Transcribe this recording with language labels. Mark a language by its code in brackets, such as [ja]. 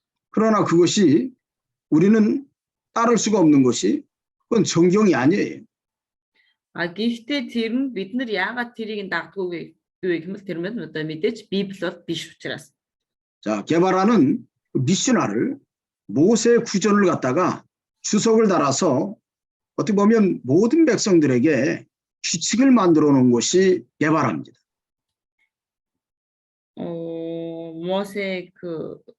[ko] 그러나 그것이 우리는 따를 수가 없는 것이 그건 성경이 아니에요. [mn] Гэхдээ тэр нь бид нар яагаад тэрийг дагдаггүй гэмэл тэр нь одоо мэдээж Библи бол биш учраас. [ko] 자, 게바라는 미시나를 모세 구전을 갖다가 주석을 달아서 어떻게 보면 모든 백성들에게 규칙을 만들어 놓은 것이 게바라입니다. 모세 그